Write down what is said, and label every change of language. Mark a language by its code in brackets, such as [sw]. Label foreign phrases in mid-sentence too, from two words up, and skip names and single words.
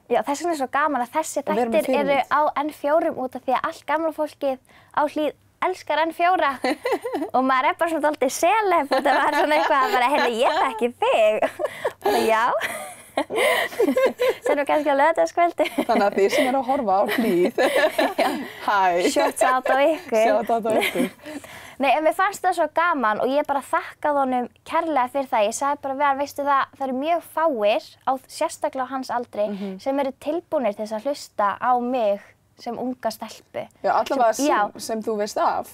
[is] Já, þess vegna er svo gaman að þessi þættir eru á N4 út af því að allt gamla fólkið á Hlíð elskar N4 og maður er bara svona dálítið seleb og það var svona eitthvað að bara, heyrðu, ég þekki þig. Bara já. Sem við kannski á laugardagskvöldi. Þannig að þið sem eru að horfa á Hlíð, hæ. [en] Shout out [is] á ykkur. [en] Shout out [is] á ykkur. Nei, en mér fannst það svo gaman og ég bara þakkaði honum kærlega fyrir það. Ég sagði bara við hann, veistu það eru mjög fáir, sérstaklega á hans aldri, sem eru tilbúnir til þess að hlusta á mig sem unga stelpu. Já, allavega sem þú veist af.